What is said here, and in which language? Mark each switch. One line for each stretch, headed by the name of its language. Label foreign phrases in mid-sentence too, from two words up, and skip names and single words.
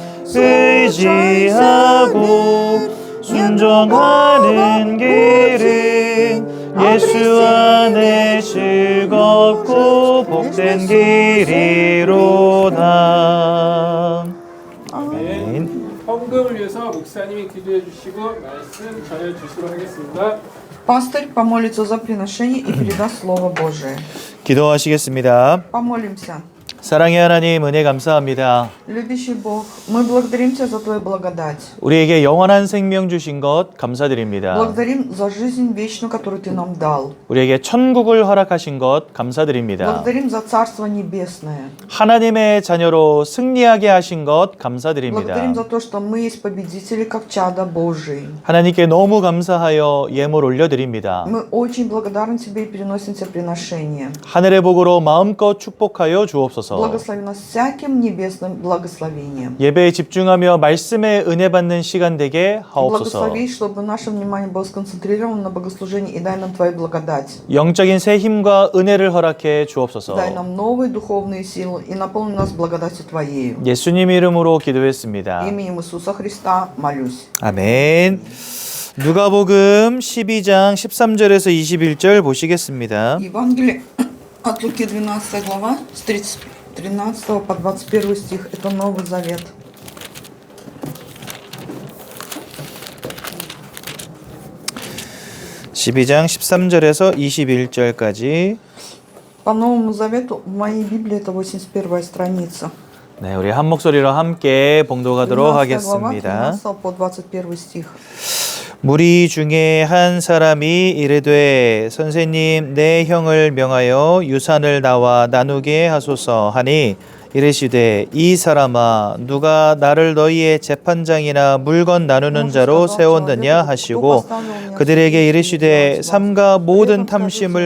Korean: 의지하고 순종하는 길은 예수 안에 즐겁고 복된 길이로다. 아멘. 헌금을 위해서 목사님이 기도해 주시고 말씀 전해 주시도록 하겠습니다.
Russian: Пастырь помолится за приношение и передаст Слово Божие.
Korean: 기도하시겠습니다.
Russian: Помолимся.
Korean: 사랑의 하나님, 은혜 감사합니다.
Russian: Любящий Бог, мы благодарим Тебя за Твою благодать.
Korean: 우리에게 영원한 생명 주신 것 감사드립니다.
Russian: Благодарим за жизнь вечную, которую Ты нам дал.
Korean: 우리에게 천국을 허락하신 것 감사드립니다.
Russian: Благодарим за Царство Небесное.
Korean: 하나님의 자녀로 승리하게 하신 것 감사드립니다.
Russian: Благодарим за то, что мы есть победители, как чада Божии.
Korean: 하나님께 너무 감사하여 예물 올려드립니다.
Russian: Мы очень благодарны Тебе и переносим Тебе приношение.
Korean: 하늘의 복으로 마음껏 축복하여 주옵소서.
Russian: Благослови нас всяким небесным благословением.
Korean: 예배에 집중하며 말씀의 은혜 받는 시간 되게 하옵소서.
Russian: Благослови, чтобы наше внимание было сконцентрировано на богослужении, и дай нам Твою благодать.
Korean: 영적인 새 힘과 은혜를 허락해 주옵소서.
Russian: Дай нам новые духовные силы и наполни нас благодатью Твоей.
Korean: 예수님 이름으로 기도했습니다.
Russian: Именем Иисуса Христа молюсь.
Korean: 아멘. 누가복음 12장 13절에서 21절 보시겠습니다.
Russian: Евангелие от Луки, 12 глава, с 13 по 21 стих. Это Новый Завет.
Korean: (12장) 13절에서 21절까지.
Russian: По Новому Завету в моей Библии это 81 страница.
Korean: 네, 우리 한 목소리로 함께 봉독하도록
Russian: 12 глава,
Korean: 하겠습니다.
Russian: 13 по 21 стих.
Korean: 무리 중에 한 사람이 이르되 선생님 내 형을 명하여 유산을 나와 나누게 하소서 하니 이르시되 이 사람아 누가 나를 너희의 재판장이나 물건 나누는 자로 세웠느냐 하시고 그들에게 이르시되 삼가 모든 탐심을